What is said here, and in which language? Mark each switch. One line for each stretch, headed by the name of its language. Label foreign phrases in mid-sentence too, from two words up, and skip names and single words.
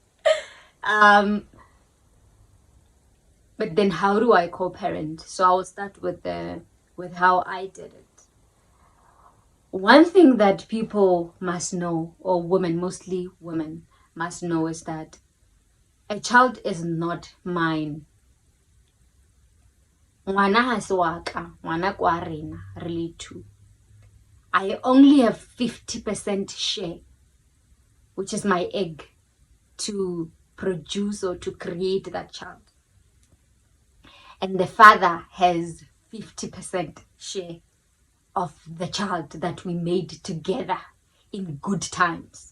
English: But then how do I co-parent? So I will start with how I did it. One thing that people must know, or women, mostly women, must know, is that a child is not mine.
Tswana: Ngwana ha se wa ka, ngwana kwa rena,
English: really two. I only have 50% share, which is my egg, to produce or to create that child. And the father has 50% share of the child that we made together in good times.